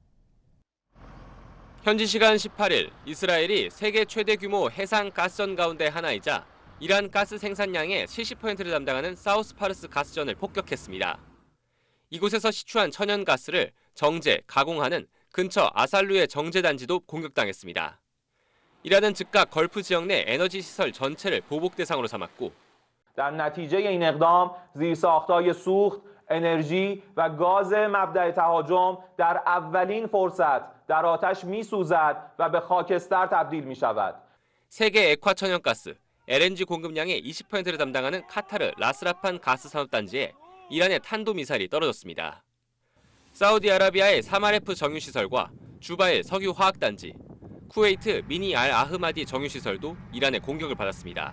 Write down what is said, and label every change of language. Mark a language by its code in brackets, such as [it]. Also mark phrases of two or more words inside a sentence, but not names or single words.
[ko] 현지 시간 18일 이스라엘이 세계 최대 규모 해상 가스전 가운데 하나이자 이란 가스 생산량의 70%를 담당하는 사우스 파르스 가스전을 폭격했습니다. 이곳에서 시추한 천연가스를 정제, 가공하는 근처 아살루의 정제단지도 공격당했습니다. 이란은 즉각 걸프 지역 내 에너지 시설 전체를 보복 대상으로 삼았고 [fa] در نتیجه این اقدام زیرساخت‌های سوخت، انرژی و گاز مبدأ تهاجم در اولین فرصت در آتش می‌سوزد و به خاکستر تبدیل می‌شود. [ko] 세계 액화 천연가스, LNG 공급량의 20%를 담당하는 카타르 라스라판 가스 산업단지에 이란의 탄도미사일이 떨어졌습니다. 사우디아라비아의 사마레프 정유시설과 주바일 석유화학단지, 쿠웨이트 미니 알 아흐마디 정유시설도 이란의 공격을 받았습니다.